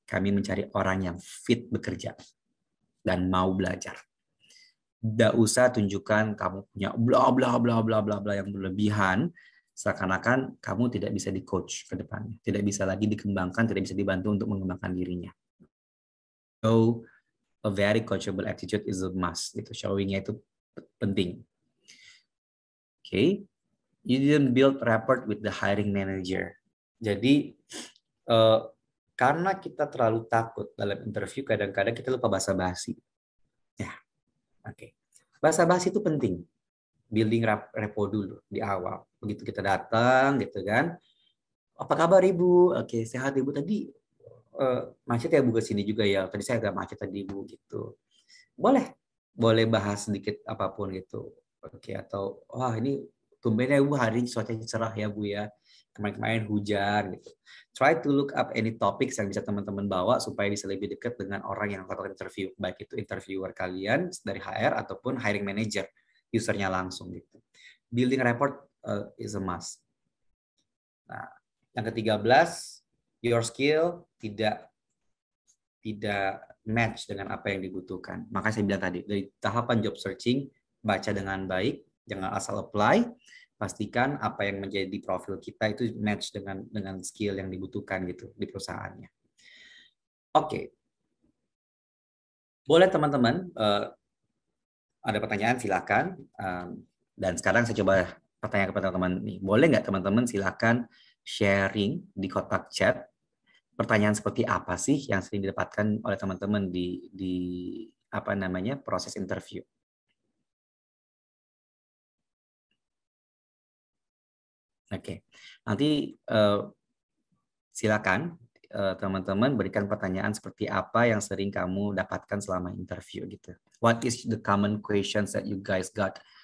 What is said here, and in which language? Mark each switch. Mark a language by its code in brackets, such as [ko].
[id] Kami mencari orang yang fit bekerja dan mau belajar. Tidak usah tunjukkan kamu punya bla bla bla bla bla bla yang berlebihan, seakan-akan kamu tidak bisa di-coach ke depannya, tidak bisa lagi dikembangkan, tidak bisa dibantu untuk mengembangkan dirinya. [en] So, a very coachable attitude is a must. [id] Itu showing-nya itu penting. [en] Okay, you didn't build rapport with the hiring manager. [id] Jadi karena kita terlalu takut dalam interview, kadang-kadang kita lupa basa-basi. Ya, oke. Basa-basi itu penting. Building rapport dulu di awal. Begitu kita datang, gitu kan. Apa kabar Ibu? Oke, sehat Ibu. Tadi macet ya Bu ke sini juga ya. Tadi saya agak macet tadi Bu gitu. Boleh bahas sedikit apapun gitu. Oke, atau wah ini tumbennya Bu hari ini cuacanya cerah ya Bu ya. Kemarin-kemarin hujan gitu. [en] Try to look up any topics [id] yang bisa teman-teman bawa supaya bisa lebih dekat dengan orang yang akan interview, baik itu interviewer kalian dari HR ataupun hiring manager, usernya langsung gitu. [en] Building rapport is a must. [id] Nah, yang ke-13, your skill tidak match dengan apa yang dibutuhkan. Makanya saya bilang tadi, dari tahapan job searching, baca dengan baik, jangan asal apply, pastikan apa yang menjadi profil kita itu match dengan skill yang dibutuhkan gitu di perusahaannya. Oke. Boleh teman-teman, ada pertanyaan silakan. Dan sekarang saya coba pertanyaan kepada teman-teman nih. Boleh nggak teman-teman silakan sharing di kotak chat pertanyaan seperti apa sih yang sering didapatkan oleh teman-teman di apa namanya proses interview. Oke, nanti silakan teman-teman berikan pertanyaan seperti apa yang sering kamu dapatkan selama interview gitu. [en] What is the common questions that you guys got?